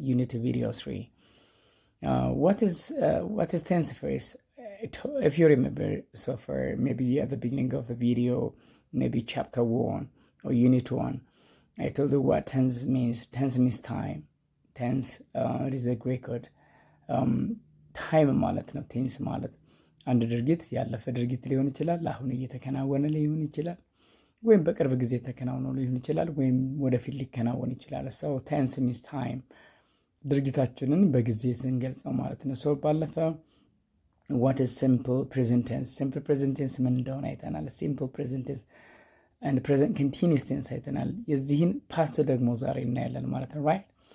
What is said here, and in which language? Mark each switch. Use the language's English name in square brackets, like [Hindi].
[English] Unit video 3. What is tense first? If you remember, so far maybe at the beginning of the video, maybe chapter 1 or unit 1, I told you what tense means. Tense means time. Tense it is a Greek word. [Amharic] Time ማለት ነው። tense ማለት አንድ ድርጊት ያለፈ ድርጊት ሊሆን ይችላል፣ አሁን እየተከናወነ ሊሆን ይችላል፣ ወይም በቅርብ ጊዜ ተከናውኖ ሊሆን ይችላል፣ ወይም ወደፊት ሊከናወን ይችላል። [English] so tense means time. [Amharic] ድርጊታችንን በጊዜ ስንገልጸው ማለት ነው። so ባለፈ [English] what is simple present tense? [Amharic] Simple present tense ምን እንደሆነ አይተናል። [English] simple present tense and present continuous tense [Amharic] አይተናል። የዚህን ፓስት ደግሞ ዛሬ እናያለን ማለት ነው። right?